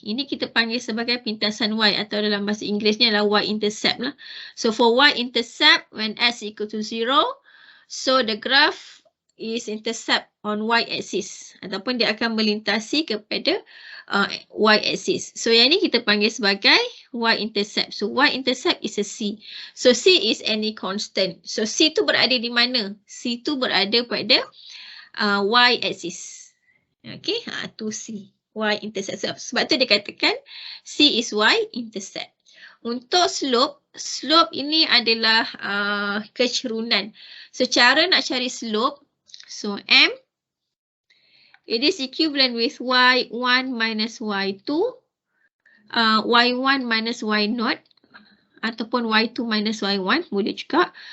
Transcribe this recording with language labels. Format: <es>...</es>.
<ms>Ini kita panggil sebagai pintasan Y atau dalam bahasa Inggerisnya adalah Y-intercept lah.</ms> <en>So for Y-intercept, when S equal to 0, so the graph is intercept on Y-axis.</en> <ms>Ataupun dia akan melintasi kepada Y-axis. So yang ini kita panggil sebagai Y-intercept.</ms> <en>So Y-intercept is a C. So C is any constant.</en> <ms>So C tu berada di mana? C tu berada pada Y-axis. Okay, tu C, Y-intercept. Sebab tu dia katakan C is Y-intercept. Untuk slope, slope ini adalah kecerunan.</ms> <en>So,</en> <ms>cara nak cari slope,</ms> <en>so M, it is equivalent with Y1 minus Y2, Y1 minus Y0, ataupun Y2 minus Y1, boleh juga.</en>